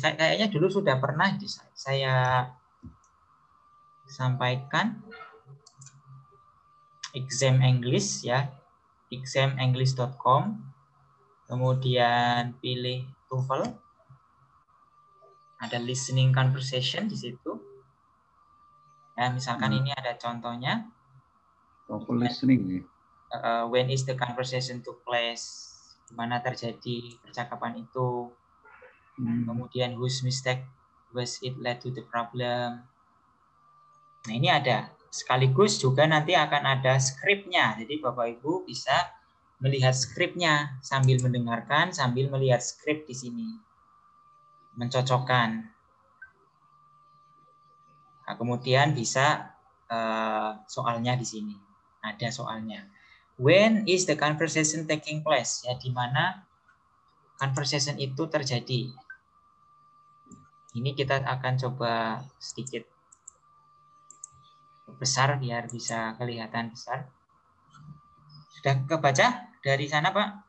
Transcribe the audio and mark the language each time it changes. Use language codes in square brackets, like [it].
[id] Kayaknya dulu sudah pernah saya sampaikan exam English ya, examenglish.com. Kemudian pilih TOEFL, ada listening conversation di situ. Ya, misalkan ini ada contohnya. [en] TOEFL listening. When is the conversation took place? [id] Di mana terjadi percakapan itu? [en] Kemudian whose mistake was it led to the problem? [id] Nah, ini ada. Sekaligus juga nanti akan ada skripnya. Jadi Bapak Ibu bisa melihat skripnya sambil mendengarkan, sambil melihat skrip di sini. Mencocokkan. Nah, kemudian bisa soalnya di sini. Ada soalnya. [en] When is the conversation taking place? [id] Ya, di mana conversation itu terjadi. Ini kita akan coba sedikit besar biar bisa kelihatan besar. Sudah kebaca dari sana, Pak?